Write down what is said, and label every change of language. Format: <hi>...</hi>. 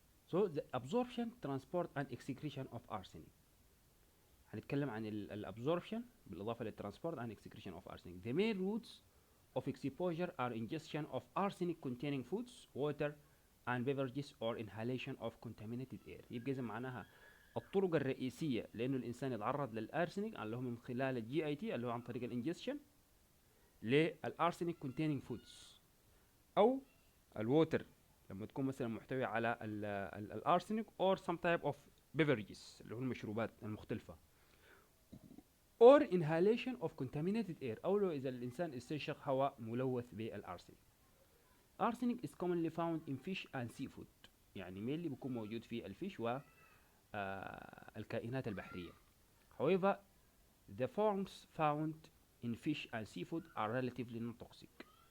<en>So the absorption, transport and excretion of arsenic.</en> <ar>هنتكلم عن الابزوربشن بالإضافة للترانسبورت</ar> <en>and excretion of arsenic. The main routes of exposure are ingestion of arsenic containing foods, water and beverages or inhalation of contaminated air.</en> <ar>يبقى إذا معناها الطرق الرئيسية لأنه الإنسان يتعرض للأرسنيك اللي هو من خلال الجي اي تي اللي هو عن طريق الانجستشن للأرسنيك</ar> <en>containing foods</en> <ar>أو الووتر لما تكون مثلا محتوي على الأرسنيك</ar> <en>or some type of beverages</en> <ar>اللي هو المشروبات المختلفة</ar> <en>or inhalation of contaminated air</en> <ar>أو لو إذا الإنسان استنشق هواء ملوث بالأرسنيك.</ar> <en>Arsenic is commonly found in fish and seafood،</en> <ar>يعني mainly بيكون موجود في الفيش والكائنات البحرية.</ar> <en>However, the forms found in fish and seafood are relatively non-toxic.</en>